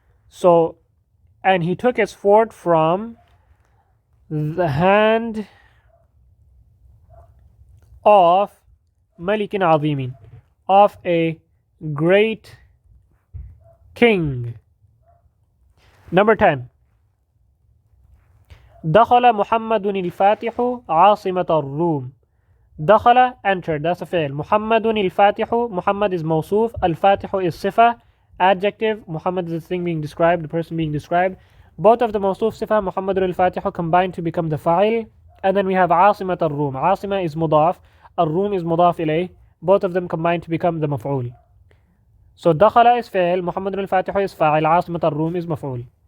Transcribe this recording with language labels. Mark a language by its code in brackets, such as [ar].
[en] So, and he took its fort from the hand of [ar] Malikin Azimin, [en] of a great king. Number 10. [ar] دخل محمد الفاتح عاصمة الروم. [en] دخل, entered, that's a fail. [ar] محمد الفاتح, Muhammad is موصوف, الفاتح is صفة, adjective. [en] Muhammad is the thing being described, the person being described. Both of the موصوف صفة محمد الفاتح combine to become the fa'il. And then we have [ar] عاصمة الروم. عاصمة is مضاف, الروم is مضاف إليه. [en] Both of them combine to become the مفعول. [ar] So دخل is فعل, محمد الفاتح is فاعل, عاصمة الروم is مفعول.